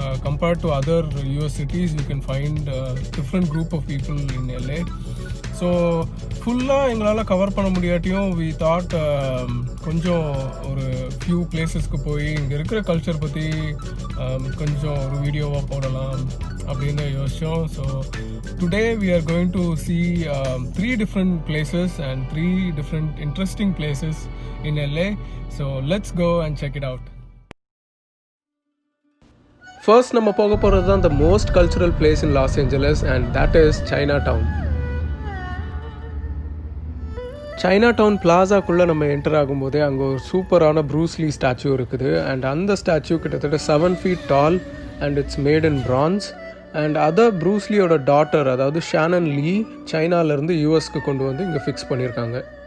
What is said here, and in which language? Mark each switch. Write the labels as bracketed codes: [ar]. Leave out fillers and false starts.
[en] Compared to other US cities you can find different group of people in LA. [ta] So ஃபுல்லாக எங்களால் cover பண்ண முடியாட்டியும் [en] we thought [ta] கொஞ்சம் ஒரு few பிளேசஸ்க்கு போய் இங்கே இருக்கிற கல்ச்சர் பற்றி கொஞ்சம் ஒரு வீடியோவாக போடலாம் அப்படின்னு யோசித்தோம். [en] So today we are going to see 3 different places and 3 different interesting places in LA. So let's go and check it out. First [ta] நம்ம போக போகிறது தான் [en] the most cultural place in Los Angeles and that is Chinatown. [ta] Chinatown பிளாசாக்குள்ளே நம்ம enter ஆகும்போதே அங்கே ஒரு சூப்பரான Bruce Lee statue இருக்குது. [en] And அந்த statue கிட்டத்தட்ட 7 feet tall and it's made in France. [ta] And other ப்ரூஸ்லியோட daughter, அதாவது ஷானன் லீ, சைனாலேருந்து யூஎஸ்க்கு கொண்டு வந்து இங்கே ஃபிக்ஸ் பண்ணியிருக்காங்க.